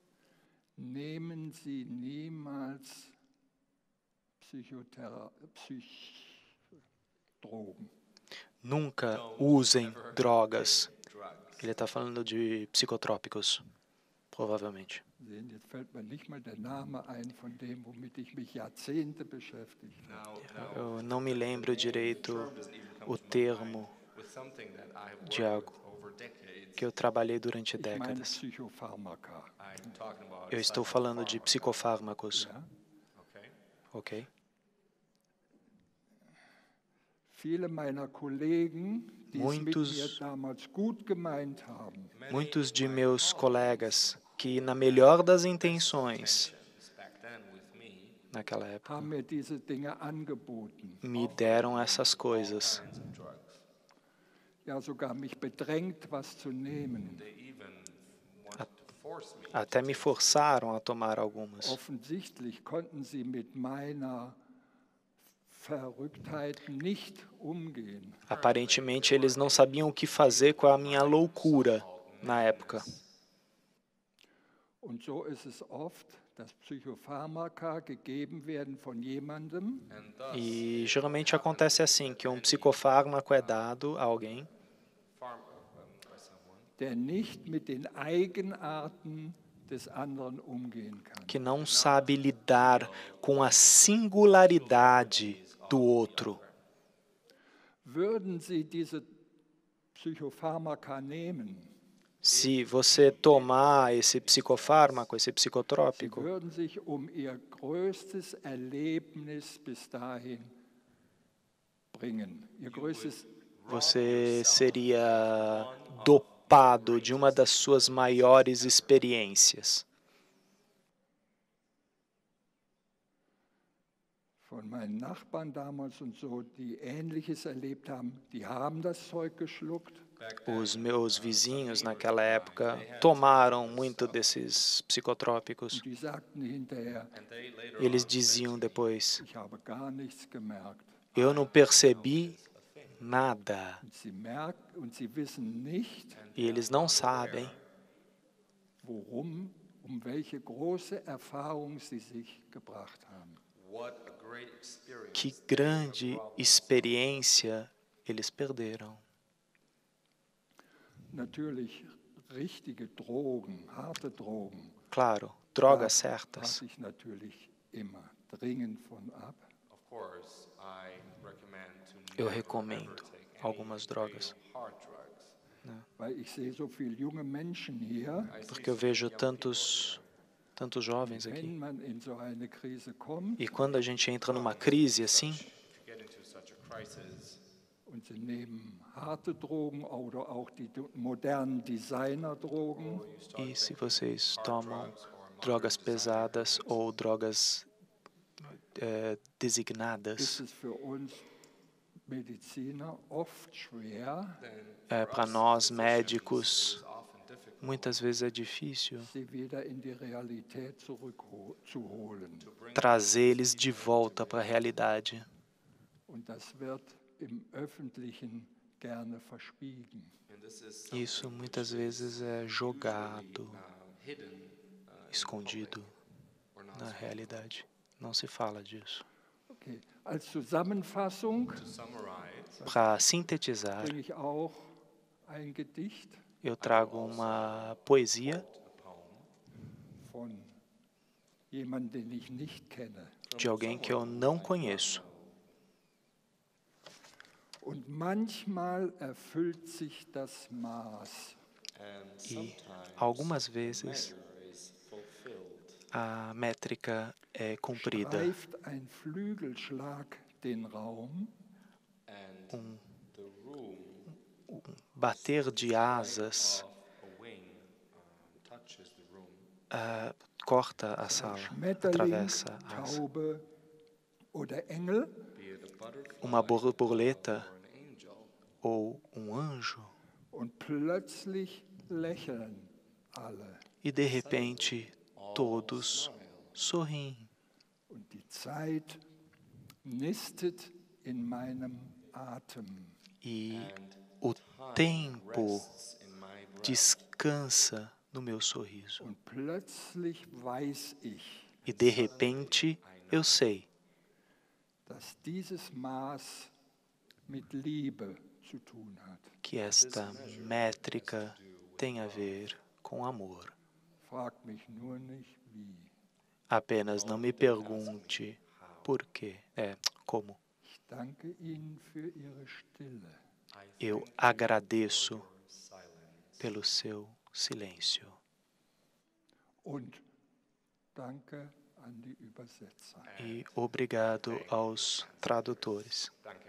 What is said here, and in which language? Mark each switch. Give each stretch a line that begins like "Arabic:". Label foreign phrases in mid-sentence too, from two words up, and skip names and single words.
German: nehmen Sie niemals Drogen.
Portuguese: Nunca usem drogas. Ele está falando de psicotrópicos, provavelmente.
German: beschäftigt habe.
Portuguese: Eu não me lembro direito o termo
English: something that I have
Portuguese: de
English: worked
Portuguese: algo
English: with over decades.
Portuguese: que eu trabalhei durante
German: Ich meine
Portuguese: décadas.
German: Psychopharmaka.
English: I'm talking about
Portuguese: Eu estou falando de psicofármacos,
German: Ja? Okay. ok? Viele meiner Kollegen, die es mit
Portuguese: Muitos-
German: mir damals gut gemeint haben,
Portuguese: Muitos de meus colegas que, na melhor das intenções,
English: Back then with me,
Portuguese: naquela época,
German: haben mir diese Dinge angeboten.
Portuguese: me deram essas coisas.
English: kinds of drugs.
German: Ja, sogar mich bedrängt, was zu nehmen.
English: They even wanted to force me.
Portuguese: Até me forçaram a tomar algumas.
German: Offensichtlich konnten sie mit meiner Verrücktheit nicht umgehen.
Portuguese: Aparentemente, eles não sabiam o que fazer com a minha loucura na época.
German: Und so ist es oft, dass Psychopharmaka gegeben werden von jemandem,
English: And thus,
Portuguese: E geralmente acontece assim, que um psicofármaco é dado a alguém
English: by someone
German: der nicht mit den Eigenarten des anderen umgehen kann.
Portuguese: que não sabe lidar com a singularidade do outro.
German: Würden Sie diese Psychopharmaka nehmen,
Portuguese: Se você tomar esse psicofármaco, esse
German: Sie
Portuguese: psicotrópico,
German: würden sich Ihr größtes Erlebnis bis dahin bringen. Ihr größtes
Portuguese: você seria dopado de uma das suas maiores experiências.
German: von meinen Nachbarn damals und so, die Ähnliches erlebt haben, die haben das Zeug geschluckt.
Portuguese: Os meus vizinhos naquela época tomaram muito desses psicotrópicos.
German: Und die sagten hinterher,
Portuguese: E eles diziam depois:
German: ich habe gar nichts gemerkt.
Portuguese: eu não percebi nada.
German: Und sie wissen nicht,
Portuguese: E eles não sabem
German: um welche große Erfahrung sie sich gebracht haben.
English: what a great experience.
Portuguese: que grande experiência eles perderam.
German: Natürlich richtige Drogen, harte Drogen,
Portuguese: Claro, drogas da certas.
German: rate ich natürlich immer dringend von ab.
English: Of course, I recommend to
Portuguese: Eu
English: never,
Portuguese: recomendo
English: ever take any
Portuguese: algumas drogas,
English: real hard drugs.
German: Weil ich sehe so viele junge Menschen hier,
Portuguese: porque eu vejo tantos jovens aqui.
German: wenn man in so eine Krise kommt
Portuguese: E quando a gente entra numa crise assim,
English: If you get into such a crisis,
German: und sie nehmen harte Drogen oder auch die modernen Designerdrogen,
Portuguese: e se vocês tomam drogas pesadas ou drogas designadas,
German: ist es für uns Mediziner oft schwer,
Portuguese: para nós médicos, muitas vezes é difícil
German: sie wieder in die Realität zurückzuholen.
Portuguese: trazer eles de volta para a realidade.
German: Und das wird im Öffentlichen gerne verschwiegen.
English: and this is
Portuguese: Isso muitas vezes é jogado,
English: hidden
Portuguese: escondido na realidade. Não se fala disso.
German: Okay. Als Zusammenfassung
English: to summarize.
Portuguese: Para sintetizar,
German: bringe ich auch ein Gedicht
Portuguese: eu trago uma poesia
German: von jemandem, den ich nicht kenne.
Portuguese: de alguém que eu não conheço.
German: Und manchmal erfüllt sich das Maß.
English: And
Portuguese: E
English: sometimes
Portuguese: algumas vezes
English: measure is fulfilled.
Portuguese: a métrica é cumprida.
German: Streift ein Flügelschlag den Raum,
English: And the room
Portuguese: Bater de asas
English: of a wing touches the room.
Portuguese: corta a sala,
German: Schmetterling,
Portuguese: atravessa a asa.
German: Taube oder Engel,
English: Be it a butterfly
Portuguese: Uma borboleta
English: or an angel.
Portuguese: ou um anjo,
German: und plötzlich lächeln alle.
Portuguese: e de repente todos sorriem.
German: Und die Zeit nistet in meinem Atem.
Portuguese: E o tempo
English: Rests in my breath.
Portuguese: descansa no meu sorriso.
German: Und plötzlich weiß ich,
Portuguese: E de repente eu sei
German: dass dieses Maß mit Liebe zu tun hat.
Portuguese: que esta métrica tem a ver com amor.
German: Frag mich nur nicht wie.
Portuguese: Apenas não me pergunte por quê. Como.
German: Ich danke Ihnen für Ihre Stille.
English: I
Portuguese: Eu agradeço pelo seu silêncio.
German: Und danke an die Übersetzer.
Portuguese: E obrigado aos tradutores.
German: Danke.